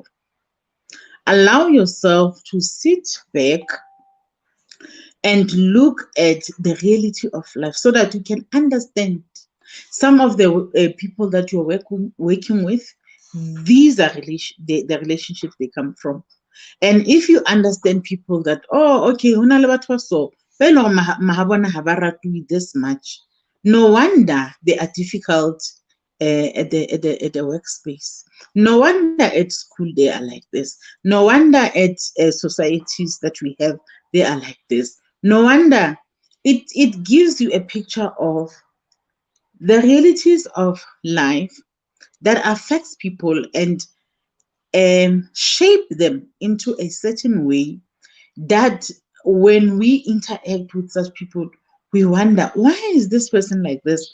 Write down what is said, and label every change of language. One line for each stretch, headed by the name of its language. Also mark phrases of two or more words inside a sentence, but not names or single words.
English: Allow yourself to sit back and look at the reality of life so that you can understand some of the people that you're working with. These are the relationships they come from. And if you understand people that, oh, okay,
Southern Sotho: hona le batho ba so, ba e leng gore mahabona ha ba ratwe
English: this much, no wonder they are difficult at the workspace. No wonder at school they are like this. No wonder at societies that we have, they are like this. No wonder. It gives you a picture of the realities of life that affects people and shape them into a certain way that when we interact with such people, we wonder, why is this person like this?